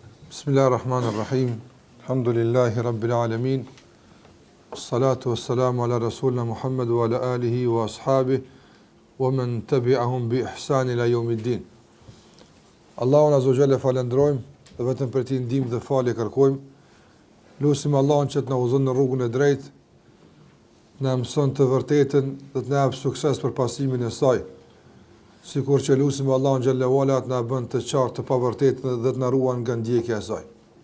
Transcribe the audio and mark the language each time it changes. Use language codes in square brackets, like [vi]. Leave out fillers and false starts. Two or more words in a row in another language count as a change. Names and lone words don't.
[ar] بسم الله الرحمن الرحيم. الحمد لله رب العالمين. الصلاة والسلام على رسولنا محمد وعلى آله وأصحابه ومن تبعهم بإحسان إلى يوم الدين. [sq] Allahun [ar] عز وجل [sq] falendrojmë dhe vetëm për ti ndihmë dhe falje kërkojmë. Lutim Allahun që të na udhëzon në rrugën e drejtë, na mëson të vërtetën dhe të na jap sukses për pasimin e saj. Sikur që lutim Allahun [ar] جل وعلا [sq] të na bën të qartë të pavërtetën dhe të na ruan nga ndjekja e saj.